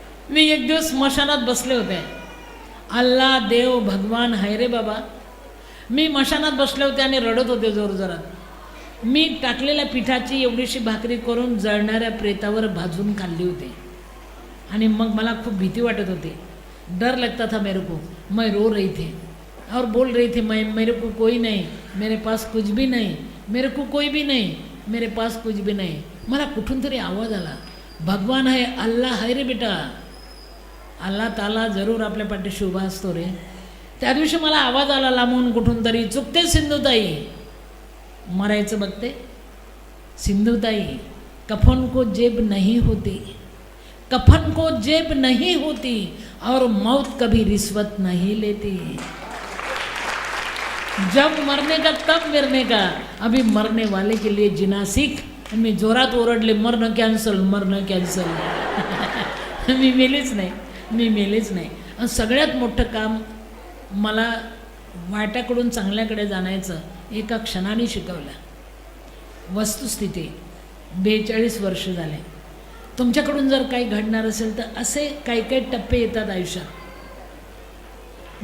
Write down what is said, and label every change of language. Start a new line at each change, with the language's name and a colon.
Marathi: मी एक दिवस मशानात बसले होते. अल्लाह देव भगवान हाय रे बाबा. मी मशानात बसले होते आणि रडत होते जोरजोरात. मी टाकलेल्या पिठाची एवढीशी भाकरी करून जळणाऱ्या प्रेतावर भाजून खाल्ली होती. आणि मग मला खूप भीती वाटत होती.
Hindi: डर लगता था मेरे को. मैं रो रही थी और बोल रही थी, मैं मेरे को कोई नहीं, मेरे पास कुछ भी नहीं, मेरे को कोई भी नहीं, मेरे पास कुछ भी नहीं.
Marathi: मला कुठून तरी आवाज आला,
Hindi: भगवान है, अल्लाह है रे बेटा.
Marathi: अल्लाह ताला जरूर आपल्या पाठीशी उभा असतो रे. त्या दिवशी मला आवाज आला लांबून कुठून तरी, चुकते सिंधुताई, मरायचं बघते.
Hindi: सिंधुताई, कफन को जेब नहीं होती, कफन को जेब नहीं होती और मौत कभी रिश्वत नहीं लेती. जब मरने का तब मरने का, अभी मरने वाले के लिए जीना सीख.
Marathi: मी जोरात ओरडले, मरणं कॅन्सल, मरणं कॅन्सल. मी मेलेच नाही, मी मेलेच नाही. आणि सगळ्यात मोठं काम मला वाईटाकडून चांगल्याकडे जाण्याचं एका क्षणाने शिकवलं. वस्तुस्थिती 42 वर्ष झाले. तुमच्याकडून जर काही घडणार असेल तर असे काही काही टप्पे येतात आयुष्यात.